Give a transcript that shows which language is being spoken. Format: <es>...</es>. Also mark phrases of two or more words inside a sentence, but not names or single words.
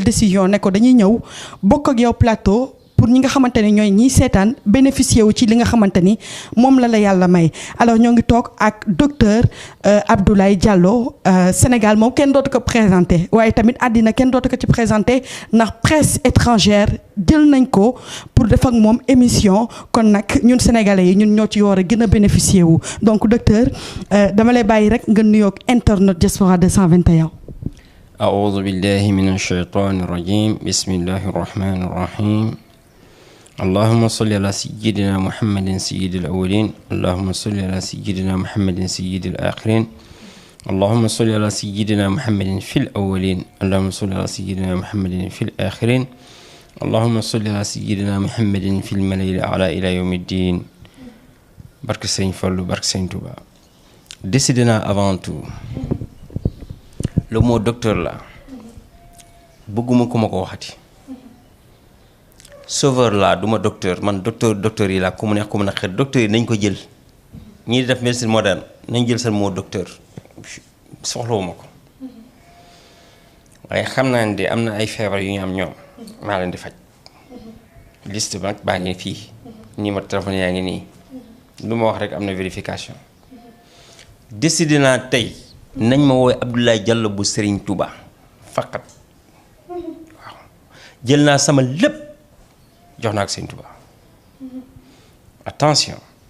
<wo>décision ne ko dañuy ñëw bokk ak yow plateau pour ñi nga xamante ni ñooy ñiy seetaan bénéficier wu ci li nga xamante ni moom la yàlla may alors ñoo ngi toog ak docteur Abdoulaye Diallo Sénégal moom kenn dootu ko présenté waaye tamit àddina kenn dootu ko ci présenté ndax</wo> <fr>presse étrangère</fr> <wo>jël nañ ko pour def ak moom émission kon nag ñun sénégalais yi ñun ñoo ci war a gën a bénéficier wu donc docteur dama lay bàyyi rek nga nuyoog internet Diaspora 221.</wo> <ar>أعوذ بالله من الشيطان الرجيم بسم الله الرحمن الرحيم اللهم صل على سيدنا محمد سيد الأولين اللهم صل على سيدنا محمد سيد الآخرين اللهم صل على سيدنا محمد في الأولين اللهم صل على سيدنا محمد في الآخرين اللهم صل على سيدنا محمد في الملأ الأعلى إلى يوم الدين</ar> <wo>barke Sëñ Fallu barke Sëñ Touba.</wo> <fr>Décidément avant tout le mot docteur là</fr> <wo>bëgguma ku ma ko waxati sauveur laa duma docteur man docteur yi laa ku mu neex ku mu neex docteur yi nañ ko jël ñii di def</wo> <fr>médecine moderne</fr> <wo>nañ jël seen</wo> <fr>mot docteur</fr> <wo>soxlawuma ko waaye xam naa ne de am na ay feebar yu ñu am ñoom maa leen di faj liste ba nag baa ngi fii</wo> <fr>numéro téléphone</fr> <wo>yaa ngi nii lu ma wax rek am na vérification décidé naa tey nañ ma woowee Abdoulaye Diallo bu Serigne Touba faqat waaw jël naa sama lépp jox naa ko Serigne Touba attention</wo>